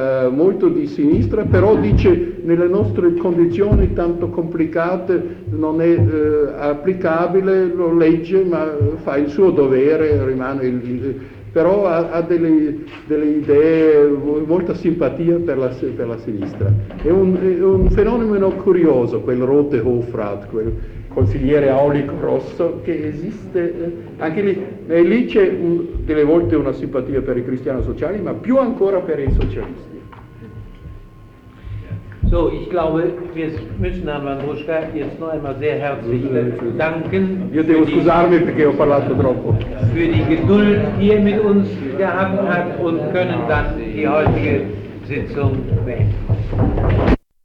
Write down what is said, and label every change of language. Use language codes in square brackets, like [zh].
[it] molto di sinistra, però dice nelle nostre condizioni tanto complicate non è applicabile, lo legge ma fa il suo dovere, rimane però ha delle idee, molta simpatia per la sinistra. È un fenomeno curioso, quel Rote Hofrat, quel consigliere aulico rosso, che esiste anche lì. E lì c'è delle volte una simpatia per i cristiano sociali, ma più ancora per i socialisti. [de] So, ich glaube, wir müssen Herrn Wandruschka jetzt noch einmal sehr herzlich danken. [it] Io devo scusarmi perché ho parlato troppo. [de] Für die Geduld, die er mit uns gehabt hat, und können dann die heutige Sitzung beenden.